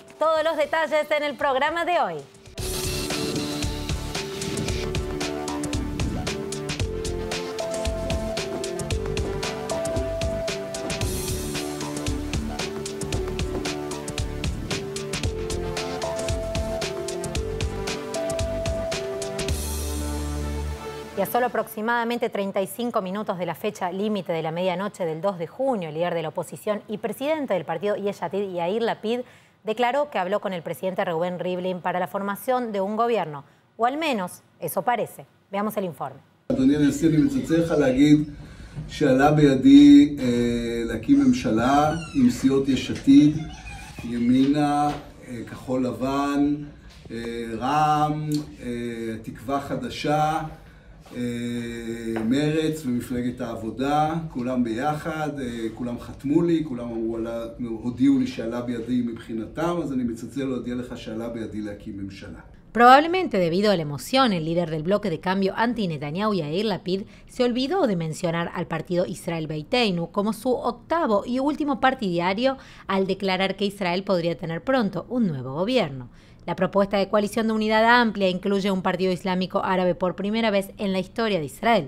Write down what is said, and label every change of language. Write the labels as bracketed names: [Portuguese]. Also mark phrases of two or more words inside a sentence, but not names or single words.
[Spanish] Todos los detalles en el programa de hoy. Y a solo aproximadamente 35 minutos de la fecha límite de la medianoche del 2 de junio, el líder de la oposición y presidente del partido Yesh Atid, Yair Lapid, declaró que habló con el presidente Reuven Rivlin para la formación de un gobierno, o al menos eso parece. Veamos el informe. [Hebrew] אדוני הנשיא, אני מצטער לך להגיד שעלה בידי להקים ממשלה עם סיעות יש עתיד, ימינה, כחול לבן, רע"מ, תקווה חדשה, מרץ ומפלגת העבודה, כולם ביחד, כולם חתמו לי, כולם הודיעו לי שעלה בידי מבחינתם, אז אני מצטער להודיע לך שעלה בידי להקים ממשלה. [Spanish] Probablemente debido a la emoción, el líder del bloque de cambio anti-Netanyahu, Yair Lapid, se olvidó de mencionar al partido Israel Beiteinu como su octavo y último partidario al declarar que Israel podría tener pronto un nuevo gobierno. La propuesta de coalición de unidad amplia incluye un partido islámico árabe por primera vez en la historia de Israel.